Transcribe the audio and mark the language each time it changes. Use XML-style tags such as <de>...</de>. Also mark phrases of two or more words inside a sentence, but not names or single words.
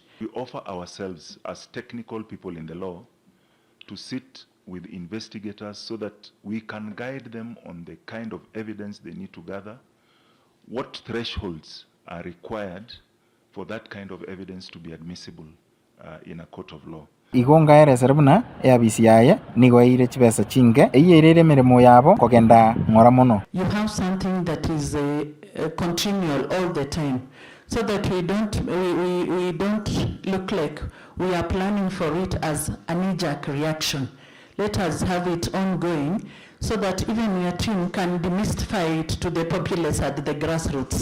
<en>We offer ourselves as technical people in the law to sit with investigators so that we can guide them on the kind of evidence they need to gather, what thresholds are required for that kind of evidence to be admissible in a court of law.</en> <guz>Igonga ereserabuna abisi yaye nigo ire chibesa chinge eyerere mirimo yabo kogenda ngora mono.</guz> <en>You have something that is continual all the time, so that we don't look like we are planning for it as a knee-jerk reaction. Let us have it ongoing, so that even your team can demystify it to the populace at the grassroots.</en>